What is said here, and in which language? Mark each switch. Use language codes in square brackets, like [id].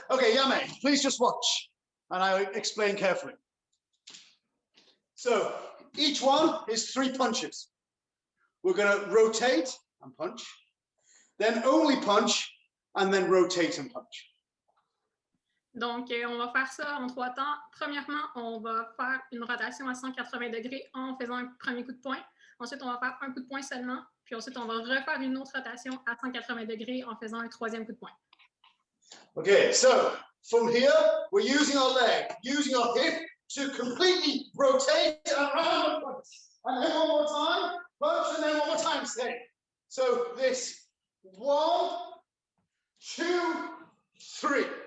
[en] Okay, Yame, please just watch, and I'll explain carefully. So each one is 3 punches. We're going to rotate and punch, then only punch, and then rotate and punch. [fr] Donc, on va faire ça en 3 temps. Premièrement, on va faire une rotation à 180 degrés en faisant un premier coup de poing. Ensuite, on va faire un coup de poing seulement. Puis ensuite, on va refaire une autre rotation à 180 degrés en faisant un troisième coup de poing. [en] Okay, so from here, we're using our leg, using our hip to completely rotate around and punch. And then one more time, punch, and then one more time, stay. So this 1, 2, 3.